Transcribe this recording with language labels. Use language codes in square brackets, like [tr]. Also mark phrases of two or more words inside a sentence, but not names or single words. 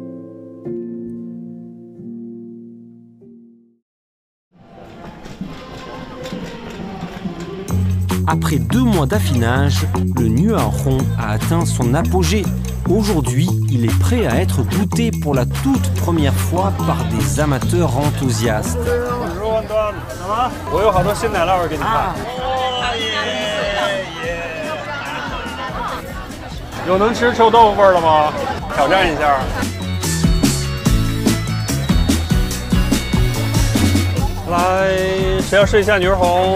[fr] Après 2 mois d'affinage, le Nuerhong a atteint son apogée. Aujourd'hui, il est prêt à être goûté pour la toute première fois par des amateurs enthousiastes. [zh] 有能吃臭豆腐味儿的吗？挑战一下。来，谁要试一下女儿红？